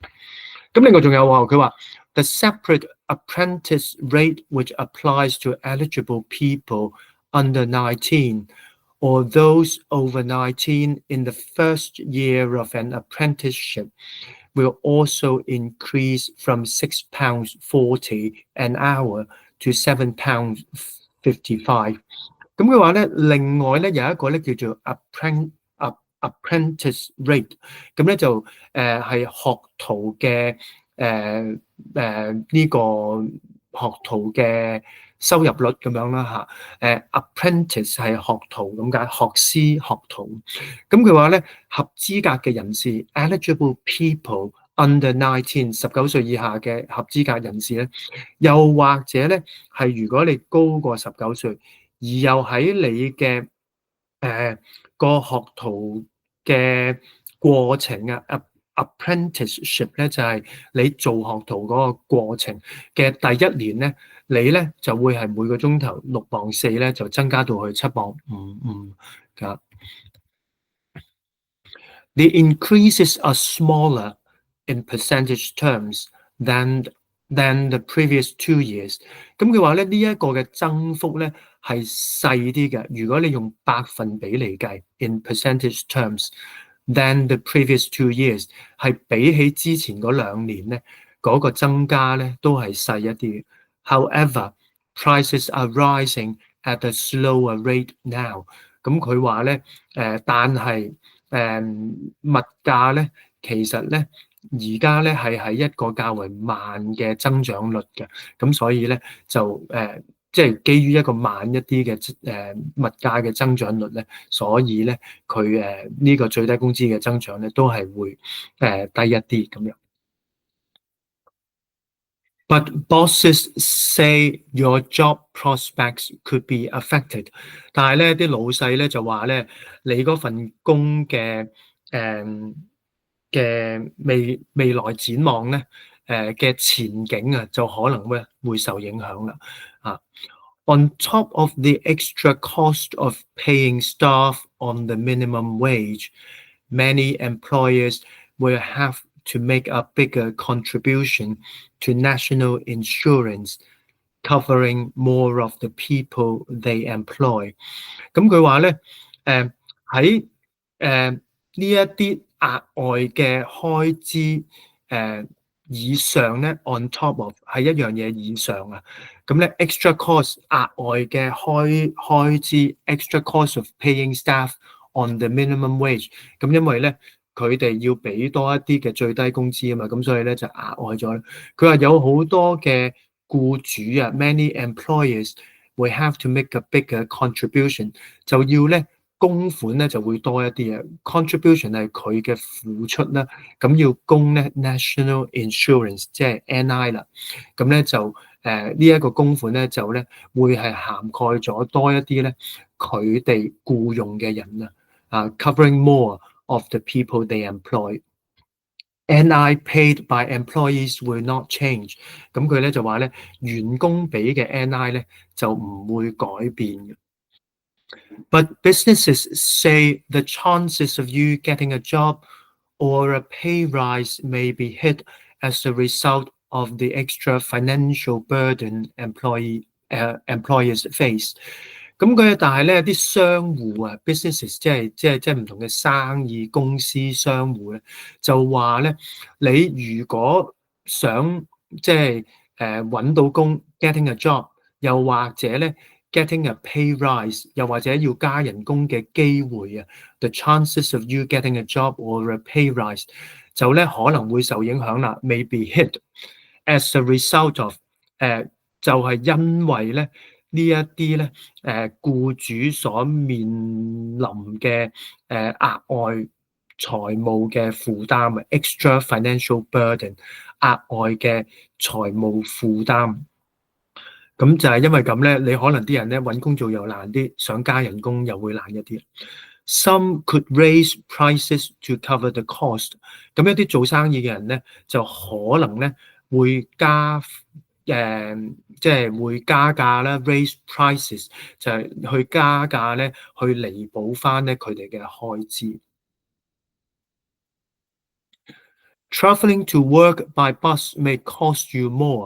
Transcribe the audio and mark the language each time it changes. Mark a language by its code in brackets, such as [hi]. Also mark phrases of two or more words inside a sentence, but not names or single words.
[yue] 咁另外仲有喎，佢話 [en] The separate apprentice rate which applies to eligible people under 19 or those over 19 in the first year of an apprenticeship will also increase from £6.40 an hour to £7.55。 [yue] 咁佢話咧，另外咧有一個咧叫做 [en] apprentice rate， [yue] 咁咧就係學徒嘅呢個學徒嘅收入率咁樣啦嚇。apprentice 係學徒咁解，學師學徒。咁佢話咧，合資格嘅人士 [en] eligible people under 19 [yue] 19 歲以下嘅合資格人士咧，又或者咧係如果你高過19歲，而又喺你嘅個學徒嘅過程啊 apprenticeship 咧就係你做學徒嗰個過程嘅第1年咧，你咧就會係每個鐘頭6.4磅咧就增加到去7.55 㗎。 [en] The increases are smaller in percentage terms than the previous 2 years。 [yue] 咁佢話咧呢一個嘅增幅咧係細啲嘅，如果你用百分比嚟計 ， [en] in percentage terms than the previous 2 years， [yue] 係比起之前嗰2年咧嗰個增加咧都係細一啲。 [en] However, prices are rising at a slower rate now。 [yue] 咁佢話咧但係物價咧其實咧而家咧係喺一個較為慢嘅增長率嘅，咁所以咧就即係基於一個慢一啲嘅物價嘅增長率咧，所以咧佢呢個最低工資嘅增長咧都係會低一啲咁樣。 [en] But bosses say your job prospects could be affected。 [yue] 但係咧啲老細咧就話咧，你嗰份工嘅未來展望咧嘅前景啊，就可能會受影響啦。 [en] On top of the extra cost of paying staff on the minimum wage, many employers will have to make a bigger contribution to national insurance, covering more of the people they employ。 [yue] 咁佢話咧，喺呢一啲額外嘅開支以上咧 ， [en] on top of [yue] 係一樣嘢以上啊。咁咧 [en] extra cost [yue] 額外嘅開支 ， [en] extra cost of paying staff on the minimum wage。 [yue] 咁因為咧佢哋要俾多一啲嘅最低工資啊嘛，咁所以咧就額外咗。佢話有好多嘅僱主啊 ， [en] many employers will have to make a bigger contribution， [yue] 就要咧供款咧就會多一啲啊。contribution 係佢嘅付出啦，咁要供咧 [en] national insurance [yue] 即係 NI 啦，咁咧就呢一個供款咧就咧會係涵蓋咗多一啲咧佢哋僱用嘅人啊 ， [en] covering more of the people they employ。 NI paid by employees will not change。 [yue] 咁佢咧就話咧，員工俾嘅 NI 咧就唔會改變嘅。 [en] But businesses say the chances of you getting a job or a pay rise may be hit as a result of the extra financial burden employers face。 [yue] 咁佢但係咧啲商戶啊 ，businesses 即係唔同嘅生意公司商戶咧，就話咧，你如果想即係揾到工 ， [en] getting a job， [yue] 又或者咧 [en] getting a pay rise， [yue] 又或者要加人工嘅機會啊 ， [en] the chances of you getting a job or a pay rise [yue] 就咧可能會受影響啦 ， [en] may be hit as a result of [yue] 就係因為咧呢一啲咧僱主所面臨嘅額外財務嘅負擔啊 ， [en] extra financial burden， [yue] 額外嘅財務負擔。咁就係因為咁咧，你可能啲人咧揾工做又難啲，想加人工又會難一啲。 [en] Some could raise prices to cover the cost。 [yue] 咁一啲做生意嘅人咧，就可能咧會加即係會加價啦 ， [en] raise prices [yue] 就係去加價咧，去彌補翻咧佢哋嘅開支。 [en] Traveling to work by bus may cost you more。